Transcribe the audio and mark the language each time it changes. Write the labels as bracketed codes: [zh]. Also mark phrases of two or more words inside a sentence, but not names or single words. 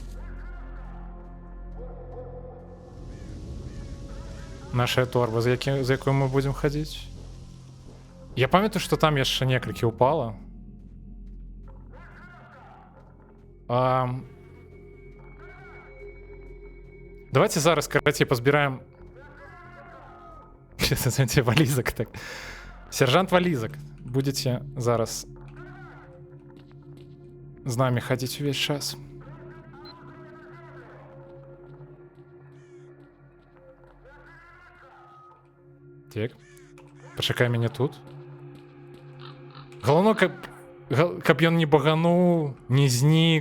[be] Наша торба, за якой мы будзем хадзіць. Я памятаю, што там яшчэ некалькі упала. Давайте зараз, карацей, пазбіраем. Валізак, так. Сержант Валізак. Будете зараз з нами хадзіць увесь час. Так. Пачакай мяне тут. Галоўно, каб ён не багануў, не знік.